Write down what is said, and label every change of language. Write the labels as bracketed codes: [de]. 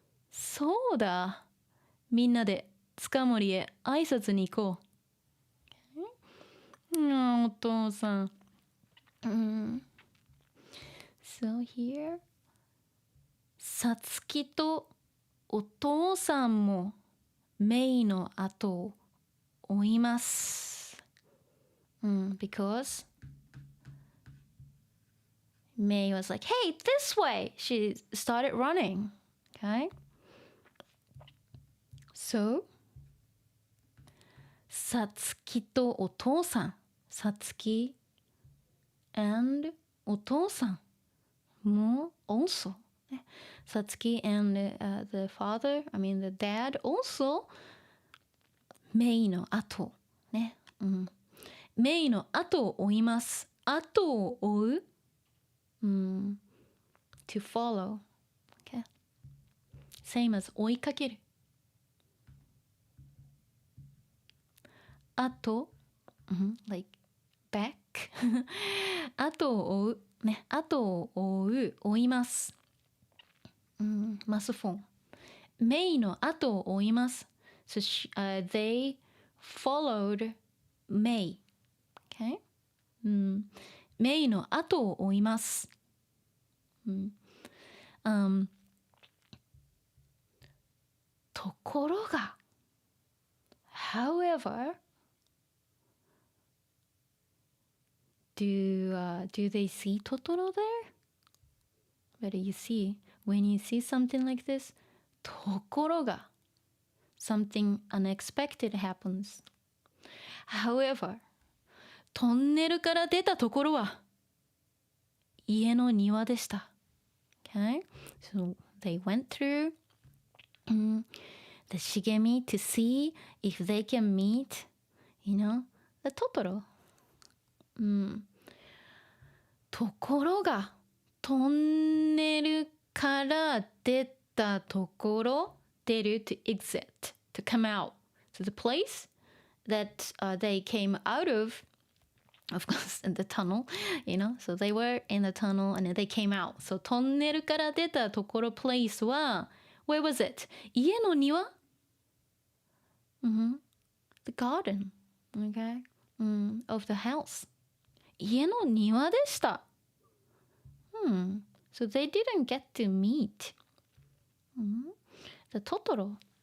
[ja] そうだ。みんなで塚森へ挨拶に行こう。お父さん。 [en] So here [ja] さつきとお父さんもメイの後を追います。 [en] Because May was like, hey, this way. She started running. Okay? [ja] So さつきとお父さんさつき and お父さんも [en] also ね、Satsuki and the father, I mean the dad also [ja] メイの後ね、メイの後を追います。後を追う、 [en] to follow、okay? Same as [ja] 追いかける。後、 [en] like back [ja] 後を追うね、後を追う、追います。マスフォン。メイの後を追います。 [en] So they followed May. Okay? [ja] メイの後を追います。ところが、 [en] however, do they see Totoro there? What do you see? When you see something like this, [ja] ところが [en] something unexpected happens. However, [ja] トンネルから出たところは家の庭でした。 [en] Okay? So they went through the Shigemi to see if they can meet, you know, the Totoro. [ja] ところがトンネルから出たところ、出る [en] to exit, to come out. So the place that they came out of course, in the tunnel, you know, so they were in the tunnel and then they came out. So [ja] トンネルから出たところ [en] place は where was it? [ja] 家の庭 [en] The garden, okay, of the house. [ja] 家の庭でした。 [en] So they didn't get to meet the Totoro.